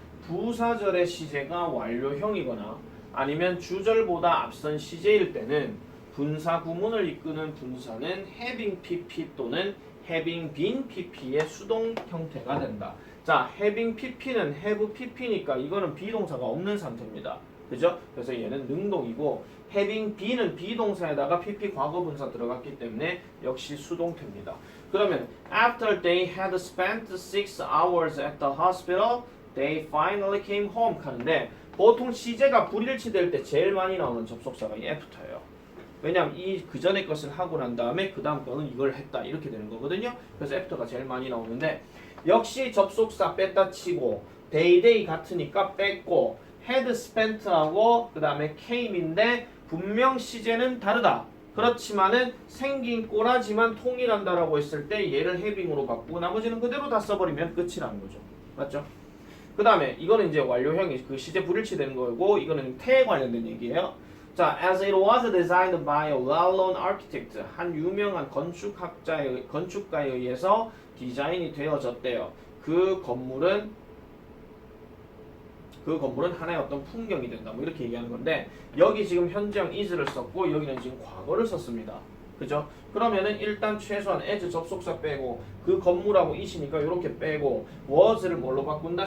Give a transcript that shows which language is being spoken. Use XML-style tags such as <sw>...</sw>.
<ko>부사절의 시제가 완료형이거나 아니면 주절보다 앞선 시제일 때는 분사 구문을 이끄는 분사는 having pp 또는 having been pp의 수동 형태가 된다. 자, having pp는 have pp니까 이거는 비동사가 없는 상태입니다. 그죠? 그래서 얘는 능동이고 having bee는 비동사에다가 pp 과거분사 들어갔기 때문에 역시 수동태입니다. 그러면</ko> <en>after they had spent 6 hours at the hospital, they finally came home</en> <ko>하는데 보통 시제가 불일치될 때 제일 많이 나오는 접속사가 이 after예요. 왜냐면 이 그전의 것을 하고 난 다음에 그 다음 거는 이걸 했다 이렇게 되는 거거든요. 그래서 after가 제일 많이 나오는데 역시 접속사 뺐다 치고 they 같으니까 뺐고 had spent하고 그 다음에 came인데 분명 시제는 다르다. 그렇지만은 생긴 꼬라지만 통일한다라고 했을 때 얘를 having으로 바꾸고 나머지는 그대로 다 써버리면 끝이라는 거죠. 맞죠? 그 다음에 이거는 이제 완료형이 그 시제 불일치되는 거고 이거는 태에 관련된 얘기예요. 자,</ko> <en>as it was designed by a well-known architect,</en> <ko>한 유명한 건축가에 의해서 디자인이 되어졌대요. 그 건물은 하나의 어떤 풍경이 된다. 뭐 이렇게 얘기하는 건데 여기 지금 현재형 is를 썼고 여기는 지금 과거를 썼습니다. 그죠? 그러면은 일단 최소한 as 접속사 빼고 그 건물하고 it이니까 이렇게 빼고 was를 뭘로 바꾼다?</ko>